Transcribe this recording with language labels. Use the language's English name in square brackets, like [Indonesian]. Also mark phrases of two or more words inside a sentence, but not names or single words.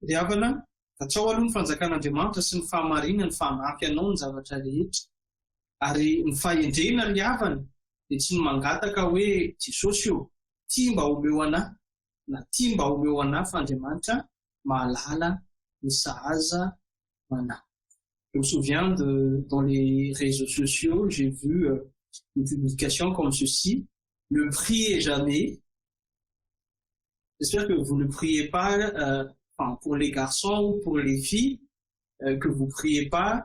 [Malagasy] Ry havana, atao aloha ny fanjakan'Andriamanitra sy ny fahamarinana ny fanampy anao ny zavatra rehetra. Ary ny fahendrena ny havana dia tsy ny mangataka hoe Jesosy io, tia mba omeo anahy, na tia mba omeo anahy fa Andriamanitra mahalala ny sahaza manahy. [French] Je me souviens dans les réseaux sociaux, j'ai vu une publication comme ceci: ne priez jamais. J'espère que vous ne priez pas, pour les garçons ou pour les filles, que vous ne priez pas.